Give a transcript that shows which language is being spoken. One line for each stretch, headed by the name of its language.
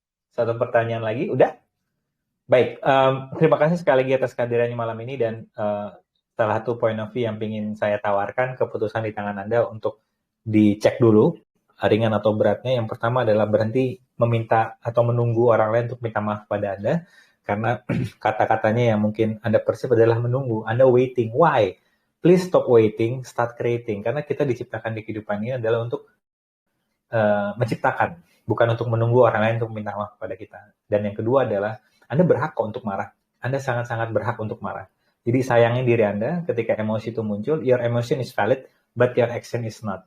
Indonesian: Satu pertanyaan lagi, udah? Baik, terima kasih sekali lagi atas kehadirannya malam ini dan salah satu
English: point of view
Indonesian: yang ingin saya tawarkan, keputusan di tangan Anda untuk dicek dulu ringan atau beratnya. Yang pertama adalah berhenti meminta atau menunggu orang lain untuk minta maaf pada Anda, karena kata-katanya yang mungkin Anda perceive adalah menunggu. Anda
English: waiting. Why? Please stop waiting, start creating.
Indonesian: Karena kita diciptakan di kehidupan ini adalah untuk menciptakan, bukan untuk menunggu orang lain untuk minta maaf pada kita. Dan yang kedua adalah Anda berhak kok untuk marah. Anda sangat-sangat berhak untuk marah. Jadi sayangin diri Anda ketika emosi itu muncul,
English: your emotion is valid, but your action is not.